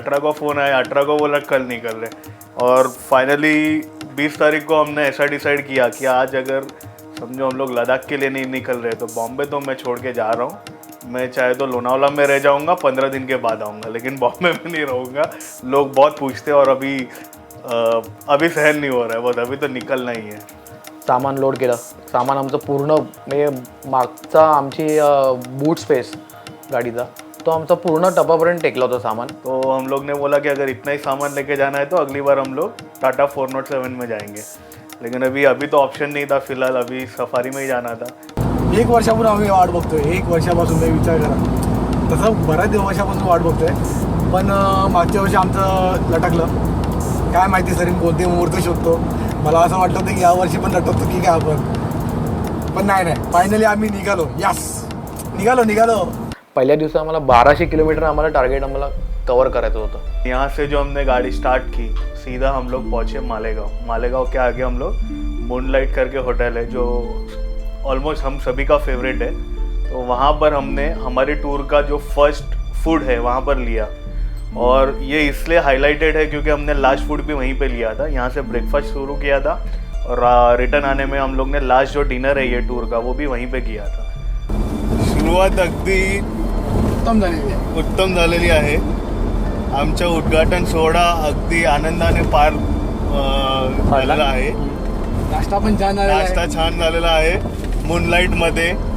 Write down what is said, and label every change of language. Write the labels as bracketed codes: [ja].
[hi] 18 को फ़ोन आया, 18 को बोला कल निकल रहे। और फाइनली 20 तारीख को हमने ऐसा डिसाइड किया कि आज अगर समझो हम लोग लद्दाख के लिए नहीं निकल रहे तो बॉम्बे तो मैं छोड़ के जा रहा हूँ। मैं चाहे तो लोनावला में रह जाऊँगा, 15 दिन के बाद आऊँगा, लेकिन बॉम्बे में नहीं रहूँगा। लोग बहुत पूछते हैं और अभी सहन नहीं हो रहा है बहुत, अभी तो निकलना ही है। [mr] सामान लोड केलं, सामान आमचं पूर्ण म्हणजे मागचा आमची बूट स्पेस गाडीचा तो आमचा पूर्ण टपापर्यंत टेकला होता सामान। [hi] तो हम लोग ने बोला कि अगर इतना ही सामान लेके जाना है तो अगली बार हम लोग टाटा 407 में जाएंगे, लेकिन अभी तो ऑप्शन नहीं था फिलहाल, अभी सफारी में ही जाना था। [mr] 1 वर्षापूर्वी आम्ही वाट बघतोय, 1 वर्षापासून मी विचार करा, तसं बऱ्याच वर्षापासून वाट बघतोय, पण मागच्या वर्षी आमचं लटकलं। काय माहिती सर कोणते मुहूर्त शोधतो, मला असं वाटलं होतं की यावर्षी पण लटकतो की काय आपण, पण नाही फायनली आम्ही निघालो। यस, निघालो। पहिल्या दिवशी आम्हाला 1200 किलोमीटर आम्हाला टार्गेट आम्हाला कवर करायचं होतं। [hi] यहाँ से जो हमने गाड़ी स्टार्ट की, सीधा हम लोग पहुँचे मालेगांव के आगे हम लोग मूनलाइट करके होटल है जो ऑलमोस्ट हम सभी का फेवरेट है। तो वहाँ पर हमने हमारे टूर का जो फर्स्ट फूड है वहाँ पर लिया, और ये इसलिए हाईलाइटेड है क्योंकि हमने लास्ट फूड भी वहीं पे लिया था। यहाँ से ब्रेकफास्ट शुरू किया था और रिटर्न आने में हम लोग ने लास्ट जो डिनर है ये टूर का वो भी वहीं पे किया था। [mr] सुरुवात अगदी उत्तम झालेली आहे। आमचा उद्घाटन सोहळा अगदी आनंदाने पार झालेला आहे। नाश्ता छान झालेला आहे मूनलाईटमध्ये।